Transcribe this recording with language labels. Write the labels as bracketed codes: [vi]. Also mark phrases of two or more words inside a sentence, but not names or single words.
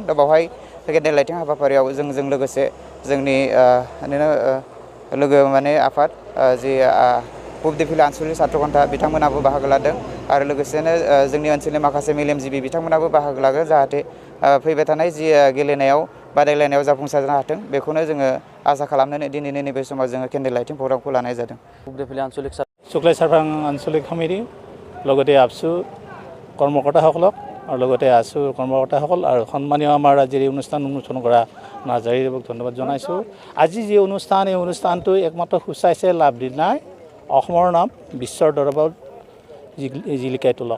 [brx] दा बावहाय [en] candle lighting [brx] हाबाफारियाव जोंजों लोगोसे जोंनि लोगो माने आफाद जि पुब दिफिला आनसलिक सात्र घन्टा बिथांमोनाबो बाहागो लादों आरो लोगोसेनो जोंनि ओनसोलनि माखासे मेलेमजिबि बिथांमोनाबो बाहागो लागोन, जाहाथे फैबाय थानाय जि गेलेनायाव बादायलायनायाव जाफुंसार जानो हाथों। बेखौनो जोङो आसा खालामनानै दिनैनि नैबे समाव जोङो [en] candle lighting [brx] प्रग्रामखौ लानाय जादों। पुब दिफिला आनसलिक [as] सुक्लाय सेरफां आঞ্চলিক সমিতি লগতে আপসু কৰ্মকৰ্তাসকলক আৰু লগতে আছু কৰ্মকৰ্তাসকল আৰু সন্মানীয় আমাৰ আজিৰ এই অনুষ্ঠান উন্মোচন কৰা নাজাৰীক ধন্যবাদ জনাইছোঁ। আজি যি অনুষ্ঠান, এই অনুষ্ঠানটো একমাত্ৰ সূচাইছে লাভলিনাই অসমৰ নাম বিশ্বৰ দৰবাৰত জিলিকাই তোলক।